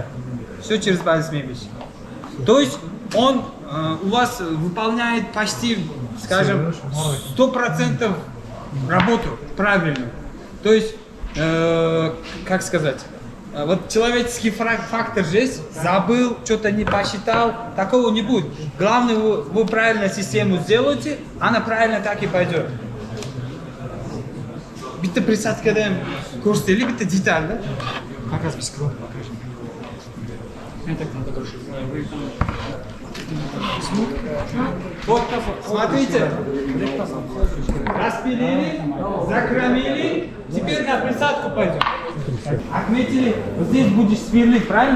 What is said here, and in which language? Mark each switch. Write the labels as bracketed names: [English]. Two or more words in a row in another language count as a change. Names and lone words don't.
[Russian] Все через базис мебельщик. То есть он у вас выполняет почти, скажем, 100% работу правильную. То есть, как сказать, вот человеческий фактор же есть, забыл, что-то не посчитал, такого не будет. Главное, вы правильно систему сделаете, она правильно так и пойдет. [Uzbek] Bitta присадкадан ko'rsataylik, bitta detal da. [Russian] Как раз без крови покажем. Вот, смотрите, распилили, закромили, теперь на присадку пойдем. Отметили, вот здесь будешь сверлить, правильно?